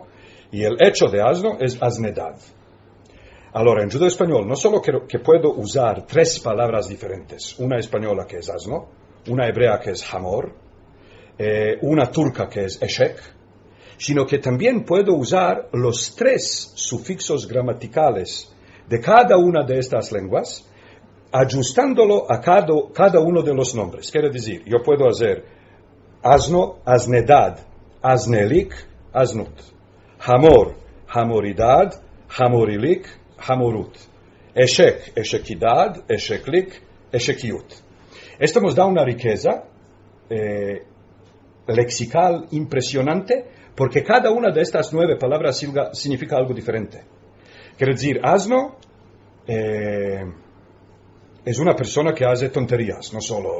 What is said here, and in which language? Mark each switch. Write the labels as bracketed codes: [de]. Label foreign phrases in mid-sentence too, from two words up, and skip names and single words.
[es] Y el hecho de asno es asnedad. Ahora, en judeo español no solo que puedo usar 3 palabras diferentes, una española que es asno, una hebrea que es hamor, una turca que es eshek, sino que también puedo usar los 3 sufixos gramaticales de cada una de estas lenguas, ajustándolo a cada uno de los nombres. Quiere decir, yo puedo hacer asno, asnedad, asnelik, asnut. Hamor, hamoridad, hamorilik, hamorut. Eshek, eshekidad, esheklik, eshekiut. Esto nos da una riqueza lexical impresionante, porque cada una de estas 9 palabras significa algo diferente. Quiere decir, asno es una persona que hace tonterías, no solo